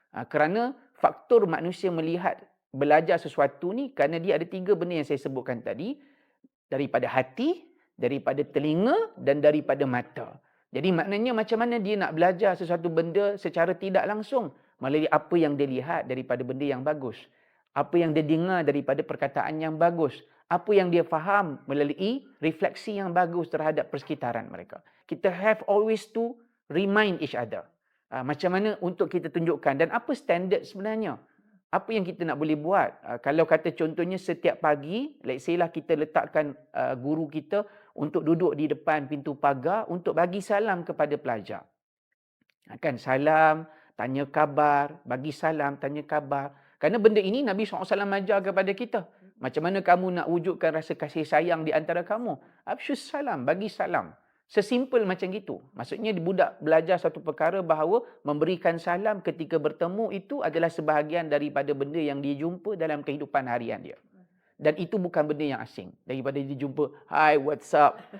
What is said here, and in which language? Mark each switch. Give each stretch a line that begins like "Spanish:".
Malay: Kerana faktor manusia melihat belajar sesuatu ni, kerana dia ada 3 benda yang saya sebutkan tadi, daripada hati, daripada telinga dan daripada mata. Jadi maknanya macam mana dia nak belajar sesuatu benda secara tidak langsung melalui apa yang dia lihat daripada benda yang bagus. Apa yang dia dengar daripada perkataan yang bagus. Apa yang dia faham melalui refleksi yang bagus terhadap persekitaran mereka. Kita
English: have always to remind each other.
Malay: Macam mana untuk kita tunjukkan dan apa standard sebenarnya. Apa yang kita nak boleh buat. Kalau kata contohnya setiap pagi,
English: let's say
Malay: lah kita letakkan guru kita untuk duduk di depan pintu pagar untuk bagi salam kepada pelajar. Kan salam, tanya khabar, bagi salam, tanya khabar. Kerana benda ini Nabi SAW ajar kepada kita. Macam mana kamu nak wujudkan rasa kasih sayang di antara kamu? Absyus salam, bagi salam. Sesimpel macam gitu. Maksudnya budak belajar satu perkara bahawa memberikan salam ketika bertemu itu adalah sebahagian daripada benda yang dia jumpa dalam kehidupan harian dia. Dan itu bukan benda yang asing. Daripada dia jumpa,
English: hi, what's up?